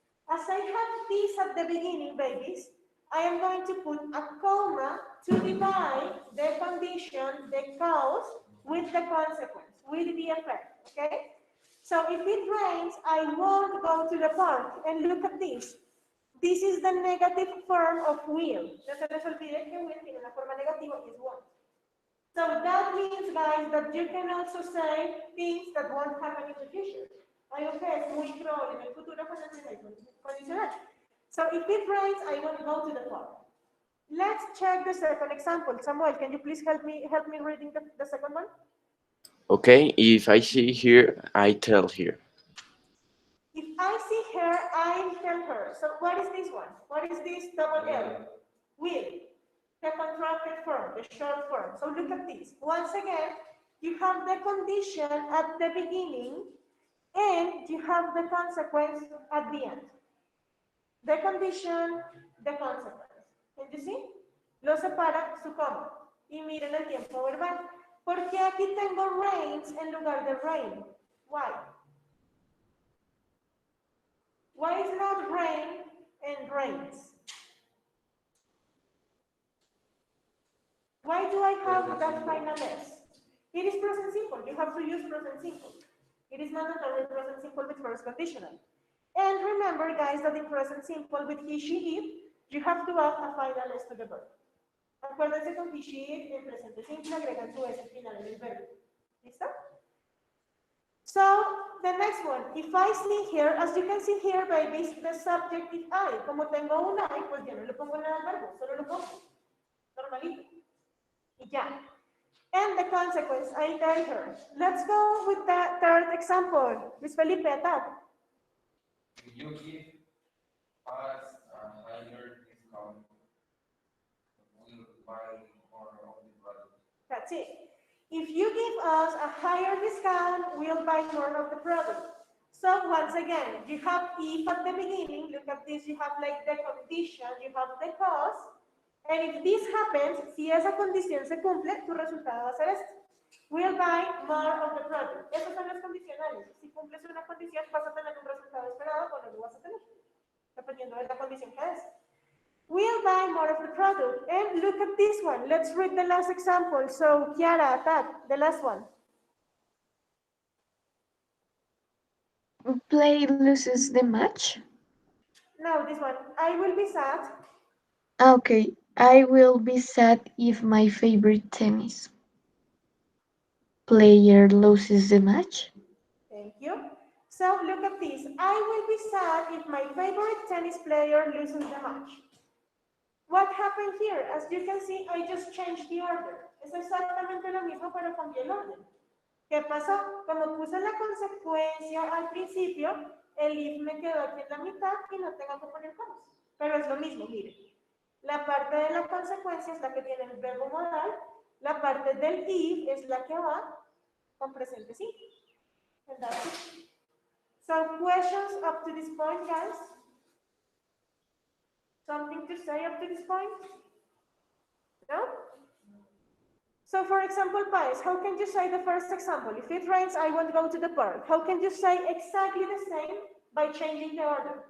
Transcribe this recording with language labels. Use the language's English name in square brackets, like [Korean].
[English] As I have this at the beginning, babies, I am going to put a comma to divide the condition, the cause, with the consequence, with the effect, okay? So if it rains, I won't go to the park. And look at this. This is the negative form of will. [Spanish] No se les olvide que will tiene una forma negativa y es won't. [English] So that means, guys, that you can also say things that won't happen in the future. [Spanish] Algo que es muy probable en el futuro con el presente condicional. [English] So if it rains, I won't go to the park. Let's check the second example. Samuel, can you please help me reading the second one? Okay, if I see here, I tell here. If I see her, I tell her. So what is this one? What is this double L? Will. The contracted form, the short form. So look at this. Once again, you have the condition at the beginning and you have the consequence at the end. The condition, the consequence. Can you see? [Spanish] Lo separa su coma. Y miren el tiempo verbal. ¿Por qué aquí tengo rains en lugar de rain? [English] Why? Why is not rain and rains? Why do I have that final S? It is present simple. You have to use present simple. It is mandatory present simple with first conditional. And remember, guys, that in present simple with he, she, it, you have to add a final S to the verb. [Spanish] Acuérdense con he, she, it, en presente simple agregan su S final en el verbo. ¿Listo? [English] So, the next one, if I see here, as you can see here, babies, the subject is I. [Spanish] Como tengo un I, pues ya no le pongo nada al verbo, solo lo pongo. Normalito. Y ya. [English] And the consequence, I tell her. Let's go with the third example. Luis Felipe, attack. If you give us a higher discount, we'll buy more of the product. That's it. If you give us a higher discount, we'll buy more of the product. So once again, you have if at the beginning, look at this, you have like the condition, you have the cause, and if this happens, [Spanish] si esa condición se cumple, tu resultado va a ser este. [English] We'll buy more of the product. [Spanish] Esas son las condicionales. Si cumples una condición, vas a tener un resultado esperado o no lo vas a tener, dependiendo de la condición que es. [English] We'll buy more of the product. And look at this one. Let's read the last example. So, Kiara, attack, the last one. Play loses the match. Now, this one. I will be sad. Okay, I will be sad if my favorite tennis player loses the match. Thank you. So, look at this. I will be sad if my favorite tennis player loses the match. What happened here? As you can see, I just changed the order. [Spanish] Es exactamente lo mismo, pero cambié el orden. ¿Qué pasó? Como puse la consecuencia al principio, el if me quedó aquí en la mitad y no tengo que poner comas. Pero es lo mismo, miren. La parte de la consecuencia es la que tiene el verbo modal, la parte del if es la que va con presente simple. [English] So, questions up to this point, guys? Something to say up to this point? No? So, for example, Pais, how can you say the first example? If it rains, I won't go to the park. How can you say exactly the same by changing the order?